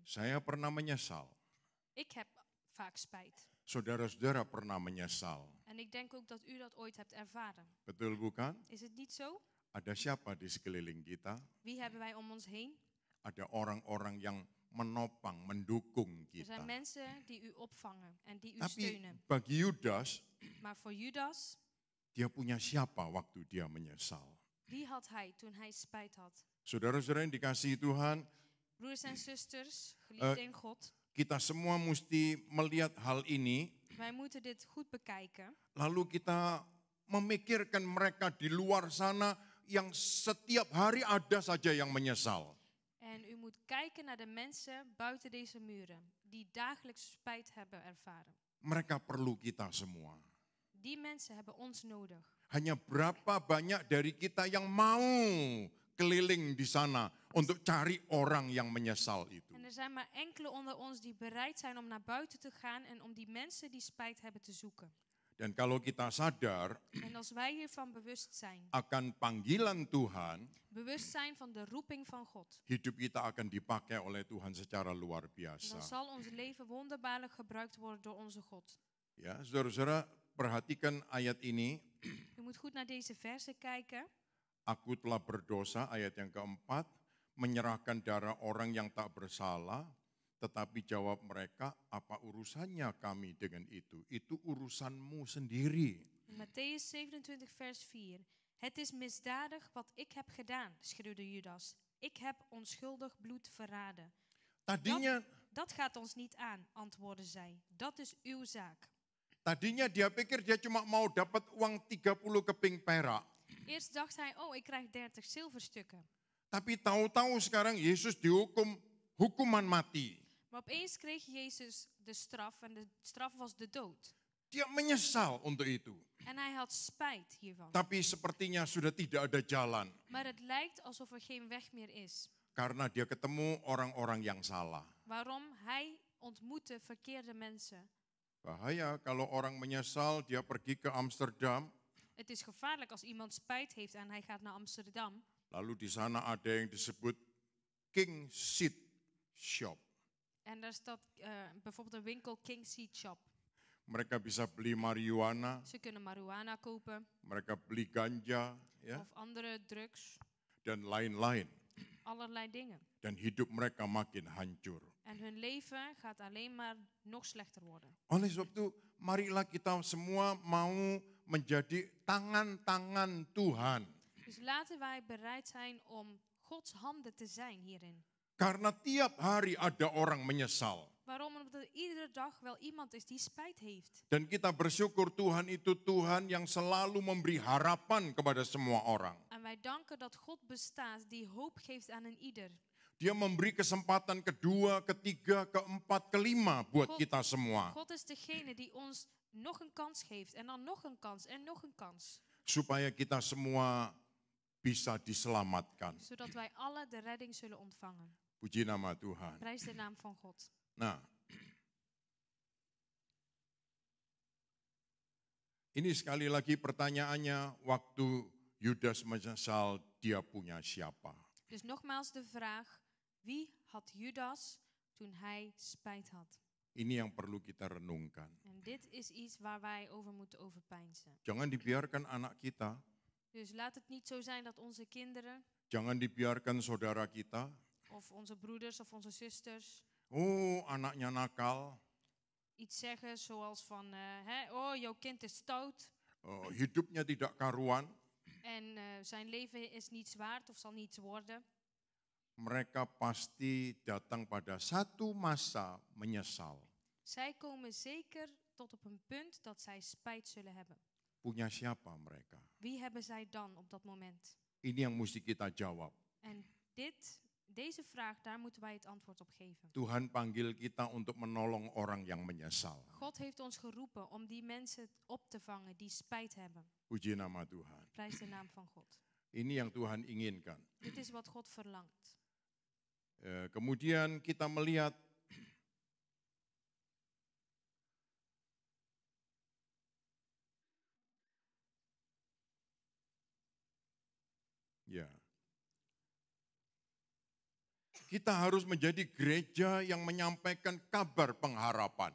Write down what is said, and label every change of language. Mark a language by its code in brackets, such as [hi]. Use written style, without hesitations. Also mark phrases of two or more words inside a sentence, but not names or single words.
[id] Saya pernah menyesal. [nl] Ik heb vaak spijt. [id] Saudara-saudara pernah menyesal. [nl] En ik denk ook dat u dat ooit hebt ervaren. [id] Betul bukan? [nl] Is het niet zo? [id] Ada siapa di sekeliling kita? [nl] Wie hebben wij om ons heen? [id] Ada orang-orang yang menopang, mendukung [nl] Er zijn [id] kita. [nl] mensen die u opvangen en die u [id] Tapi [nl] steunen. [id] bagi Yudas, [nl] Maar voor Judas, [id] dia punya siapa waktu dia menyesal? [nl] wie had hij toen hij spijt had? [id] Saudara-saudara yang dikasihi Tuhan, [nl] Broers en zusters, geliefd in God, [id] kita semua mesti melihat hal ini, [nl] wij moeten dit goed bekijken. [id] lalu kita memikirkan mereka di luar sana yang setiap hari ada saja yang menyesal. [nl] En u moet kijken naar de mensen buiten deze muren, die dagelijks spijt hebben ervaren. [id] Mereka perlu kita semua. [nl] Die mensen hebben ons nodig. [id] Hanya berapa banyak dari kita yang mau keliling di sana untuk cari orang yang menyesal itu. [nl] En er zijn maar enkele onder ons die bereid zijn om naar buiten te gaan en om die mensen die spijt hebben te zoeken. [id] Dan kalau kita sadar [nl] En als wij hiervan bewust zijn, [id] akan panggilan Tuhan, [nl] bewust zijn van de roeping van God, [id] hidup kita akan dipakai oleh Tuhan secara luar dan biasa. [nl] zal ons leven wonderbaarlijk gebruikt worden door onze God. [id] Ya, saudara-saudara, perhatikan ayat ini. [nl] U moet goed naar deze versen kijken. [id] Aku telah berdosa, ayat yang keempat, menyerahkan darah orang yang tak bersalah, tetapi jawab mereka, apa urusannya kami dengan itu? Itu urusanmu sendiri. [nl] In Matthäus 27 vers 4. Het is misdadig wat ik heb gedaan, schreeuwde Judas. Ik heb onschuldig bloed verraden. [id] Tadinya [nl] Dat gaat ons niet aan, antwoordden zij. Dat is uw zaak. [id] Tadinya dia pikir dia cuma mau dapat uang 30 keping perak. [nl] Eerst dacht hij, oh, ik krijg 30 zilverstukken. [id] Tapi tahu-tahu sekarang Yesus dihukum hukuman mati. [nl] Maar opeens kreeg Jezus de straf en de straf was de dood. [id] Dia menyesal untuk itu. [nl] En hij had spijt hiervan. [id] Tapi sepertinya sudah tidak ada jalan. [nl] Maar het lijkt alsof er geen weg meer is. [id] Karena dia ketemu orang-orang yang salah. [nl] Waarom? Hij ontmoette verkeerde mensen. [id] Bahaya kalau orang menyesal dia pergi ke Amsterdam. [nl] Het is gevaarlijk als iemand spijt heeft en hij gaat naar Amsterdam. [id] Lalu di sana ada yang disebut King Seed Shop. [nl] En daar staat bijvoorbeeld een winkel King Seed Shop. [id] Mereka bisa beli marijuana, [nl] Ze kunnen marihuana kopen [id] mereka beli ganja, ya, [nl] of andere drugs. [id] dan lain-lain. [nl] Allerlei dingen. [id] Dan hidup mereka makin hancur. [nl] En hun leven gaat alleen maar nog slechter worden. [id] Oleh sebab itu, marilah kita semua mau menjadi tangan-tangan Tuhan. [nl] Dus laten wij bereid zijn om Gods handen te zijn hierin. [id] Karena tiap hari ada orang menyesal. [nl] Waarom? Omdat er iedere dag wel iemand is die spijt heeft. [id] Dan kita bersyukur Tuhan itu Tuhan yang selalu memberi harapan kepada semua orang. [nl] En wij danken dat God bestaat die hoop geeft aan een ieder. [id] Dia memberi kesempatan kedua, ketiga, keempat, kelima buat kita semua. [nl] God is degene die ons nog een kans geeft en dan nog een kans en nog een kans. [id] Supaya kita semua bisa diselamatkan. [nl] Zodat wij alle de redding zullen ontvangen. [id] Puji nama Tuhan. [nl] Prijs de naam van God. [id] Nah, ini sekali lagi pertanyaannya, waktu Yudas menyesal, dia punya siapa? [nl] Dus nogmaals de vraag, wie had Judas toen hij spijt had? [id] Ini yang perlu kita renungkan. [nl] En dit is iets waar wij over moeten overpeinzen. [id] Jangan dibiarkan anak kita, [nl] Dus laat het niet zo zijn dat onze kinderen [id] jangan dibiarkan saudara kita, [nl] of onze broeders of onze zusters [id] oh anaknya nakal, [nl] iets zeggen zoals van, oh, jouw kind is stout [id] hidupnya tidak karuan. [nl] en zijn leven is niets waard of zal niets worden. [id] mereka pasti datang pada satu masa menyesal. [nl] Zij komen zeker tot op een punt dat zij spijt zullen hebben. [id] Punya siapa mereka? [nl] Wie hebben zij dan op dat moment? [id] Ini yang mesti kita jawab. [nl] En deze vraag, daar moeten wij het antwoord op geven. [id] Tuhan panggil kita untuk menolong orang yang menyesal. [nl] God heeft ons geroepen om die mensen op te vangen die spijt hebben. [id] Puji nama Tuhan. [nl] Prijs de naam van God. [id] Ini yang Tuhan inginkan. [nl] Dit is wat God verlangt. [id] Kemudian kita melihat ya. Kita harus menjadi gereja yang menyampaikan kabar pengharapan.